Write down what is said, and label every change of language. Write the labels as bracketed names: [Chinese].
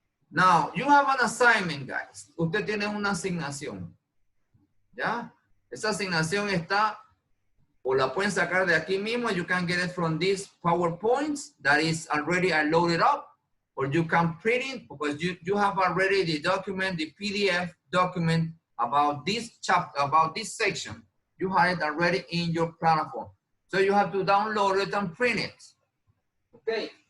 [English] Now, you have an assignment, guys. [Spanish] Usted tiene una asignación, ¿ya? Esa asignación está, o la pueden sacar de aquí mismo. [English] You can get it from this PowerPoint that is already loaded up, or you can print it because you have already the document, the PDF document about this chapter, about this section. You have it already in your platform. So you have to download it and print it. Okay.